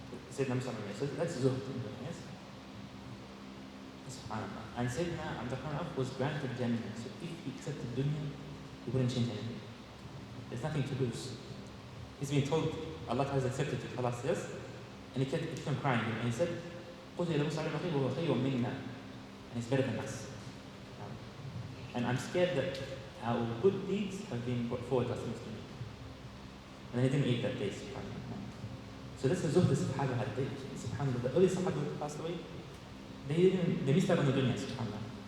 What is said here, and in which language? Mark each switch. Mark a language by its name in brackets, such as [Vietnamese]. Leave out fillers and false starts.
[English] Sayyidina Mus'ab bin Umayr. So that's zuhd, yes? SubhanAllah. And Sayyidina Abdur-Rahman was granted Jannah. So if he accepted dunya, he wouldn't change anything. There's nothing to lose. He's been told Allah has accepted it, Allah says, and he kept on crying. [Arabic] And he said, قُتِلَ مُصْعَبٌ بِن عُمَيْرٍ وَهُوَ خَيْرٌ مِنَّا. [English] And he's better than us. And I'm scared that our good deeds have been brought forward to us in this dunya. And he didn't eat that day, subhanAllah. So that's the zuhd the Sahaba had. SubhanAllah, the early Sahaba who passed away, they missed out on the dunya, subhanAllah.